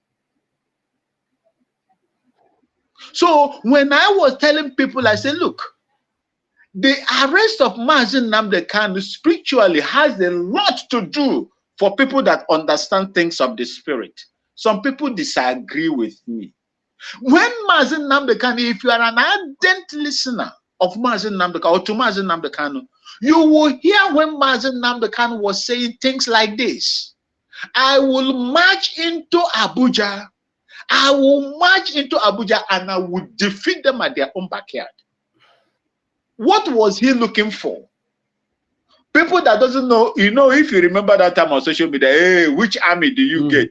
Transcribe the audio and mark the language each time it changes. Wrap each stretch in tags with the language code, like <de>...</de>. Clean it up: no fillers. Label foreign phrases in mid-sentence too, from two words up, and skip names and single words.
<en>So when I was telling people, I said, look, the arrest of Mazi Nnamdi Kanu spiritually has a lot to do for people that understand things of the spirit. Some people disagree with me. When Mazi Nnamdi Kanu, if you are an ardent listener of Mazi Nnamdi Kanu or to Mazi Nnamdi Kanu, you will hear when Mazi Nnamdi Kanu was saying things like this: I will march into Abuja. I will march into Abuja and I will defeat them at their own backyard. What was he looking for? People that doesn't know, if you remember that time on social media, hey, which army do you get?</en>